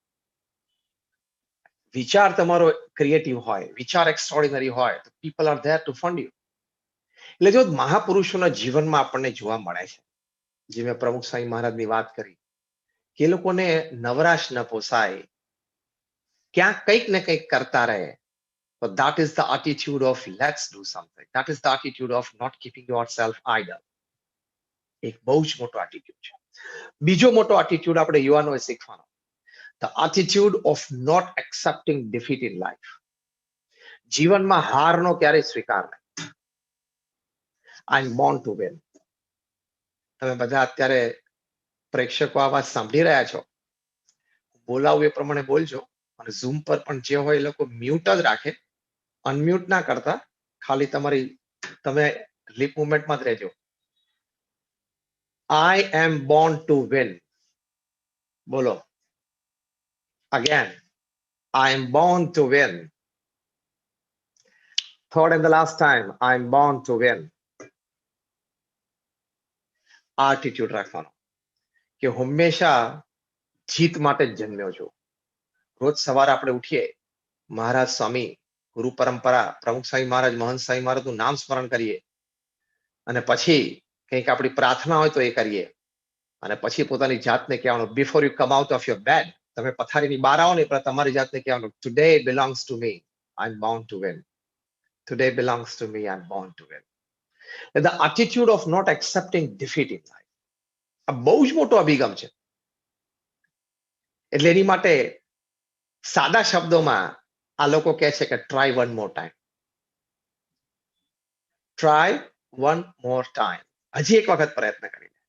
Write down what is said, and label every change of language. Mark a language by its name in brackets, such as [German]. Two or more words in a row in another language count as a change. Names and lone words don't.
[Gujarati] વિચાર તમારો ક્રિએટિવ હોય, વિચાર એક્સ્ટ્રોર્ડિનરી હોય, તો [English] people are there to fund you. [Gujarati] એટલે જો મહાપુરુષોના જીવનમાં આપણને જોવા મળે છે, જે મેં પ્રમુખ સ્વામી મહારાજની વાત કરી, કે એ લોકોને નવરાશ ન પોસાય, ક્યાંક કંઈક ને કંઈક કરતા રહે. [English] So that is the attitude of let's do something. That is the attitude of not keeping yourself idle. [Gujarati] એક બહુ જ મોટો એટીટ્યુડ છે. બીજો મોટો એટીટ્યુડ આપણે યુવાનોએ શીખવાનો, [English] the attitude of not accepting defeat in life. [Gujarati] જીવનમાં હારનો ક્યારેય સ્વીકાર નહીં. [English] I am born to win. [Gujarati] તમે બધા અત્યારે પ્રેક્ષકો આ વાત સાંભળી રહ્યા છો, બોલાવું એ પ્રમાણે બોલજો અને ઝૂમ પર પણ જે હોય એ લોકો મ્યુટ જ રાખે, અનમ્યુટ ના કરતા, ખાલી તમે લિપ મુવમેન્ટમાં જ રહેજો. [English] I am born to win. બોલો again. I am born to win. Third and the last time, I am born to win. [Gujarati] આ એટીટ્યુડ રાખવાનો કે હંમેશા જીત માટે જ જન્મ્યો છું. રોજ સવારે આપણે ઉઠીએ, મહારાજ સ્વામી, ગુરુ પરંપરા, પ્રમુખ સ્વામી મહારાજ, મહંત સ્વામી મહારાજનું નામ સ્મરણ કરીએ અને પછી કંઈક આપણી પ્રાર્થના હોય તો એ કરીએ અને પછી પોતાની જાતને કહેવાનું, [English] before you come out of your bed, [Gujarati] તમે પથારીની બહાર આવો ને પણ તમારી જાતને કહેવાનું, [English] today belongs to me, I am born to win. Today belongs to me, I am born to win. The attitude of not accepting defeat in life. [Gujarati] આ બહુ જ મોટો અભિગમ છે. એટલે એની માટે સાદા શબ્દોમાં આ લોકો કહે છે કે [English] try one more time. Try one more time. [Gujarati] હજી એક વખત પ્રયત્ન કરી લે.